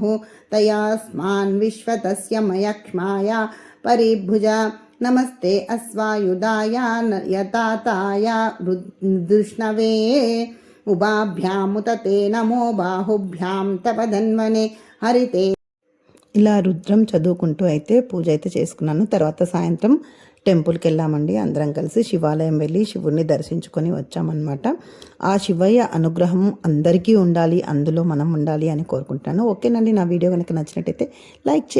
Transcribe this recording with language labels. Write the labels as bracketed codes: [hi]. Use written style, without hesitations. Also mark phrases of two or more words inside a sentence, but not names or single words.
[sa] तयास्मान् विश्वतस्य मयक्ष्माया परिभुजा. नमस्ते अश्वायुधाय यताताय धृष्णवे. उभाभ्यामुतते नमो बाहुभ्यां तव धन्वने. हरिते. [te] ఇలా రుద్రం చదువుకుంటూ అయితే పూజ అయితే చేసుకున్నాను. తర్వాత సాయంత్రం టెంపుల్కి వెళ్ళామండి. అందరం కలిసి శివాలయం వెళ్ళి శివుడిని దర్శించుకొని వచ్చామన్నమాట. ఆ శివయ్య అనుగ్రహం అందరికీ ఉండాలి, అందులో మనం ఉండాలి అని కోరుకుంటున్నాను. ఓకేనండి, నా వీడియో కనుక నచ్చినట్టయితే లైక్ చేయండి.